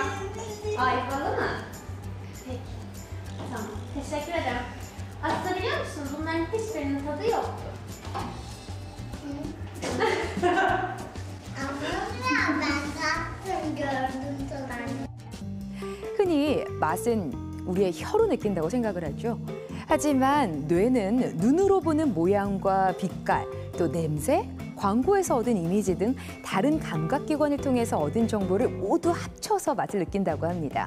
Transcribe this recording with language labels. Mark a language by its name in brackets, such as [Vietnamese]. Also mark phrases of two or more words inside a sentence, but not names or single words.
[Turkish] Ayvalı mı? Peki. Tamam. Teşekkür ederim. Aslında biliyor musun? Bunların hiçbirinin tadı yoktu. Ama ben tattım gördüm tadını. [Korean] 흔히 맛은 우리의 혀로 느낀다고 생각을 하죠. 하지만 뇌는 눈으로 보는 모양과 빛깔, 또 냄새, 광고에서 얻은 이미지 등 다른 감각기관을 통해서 얻은 정보를 모두 합쳐서 맛을 느낀다고 합니다.